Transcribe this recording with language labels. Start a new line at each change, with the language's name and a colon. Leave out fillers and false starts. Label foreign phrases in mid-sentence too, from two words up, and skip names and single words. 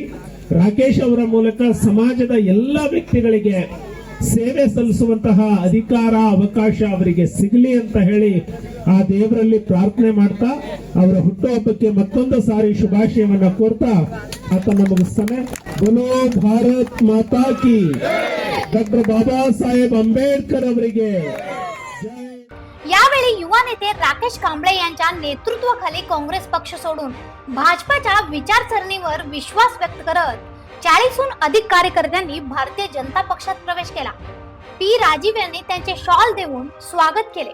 Kannada: ರಾಕೇಶ್ ಅವರ ಮೂಲಕ ಸಮಾಜದ ಎಲ್ಲ ವ್ಯಕ್ತಿಗಳಿಗೆ ಸೇವೆ ಸಲ್ಲಿಸುವಂತಹ ಅಧಿಕಾರ ಅವಕಾಶ ಅವರಿಗೆ ಸಿಗಲಿ ಅಂತ ಹೇಳಿ ಆ ದೇವರಲ್ಲಿ ಪ್ರಾರ್ಥನೆ ಮಾಡ್ತಾ ಅವರ ಹುಟ್ಟುಹಬ್ಬಕ್ಕೆ ಮತ್ತೊಂದು ಸಾರಿ ಶುಭಾಶಯವನ್ನ ಕೋರ್ತಾ ಆತನ ಮುಗಿಸ್ತಾನೆ.
Hindi: बोलो भारत माता की.
Kannada: ಡಾಕ್ಟರ್ ಬಾಬಾ ಸಾಹೇಬ್ ಅಂಬೇಡ್ಕರ್ ಅವರಿಗೆ ಜೈ.
Marathi: यावेळी युवा नेते राकेश कांबळे यांच्या नेतृत्वाखाली काँग्रेस पक्ष सोडून भाजपाच्या विचारसरणीवर विश्वास व्यक्त करत 40हून अधिक कार्यकर्त्यांनी भारतीय जनता पक्षात प्रवेश केला. पी राजीव यांनी त्यांचे शॉल देऊन स्वागत केले.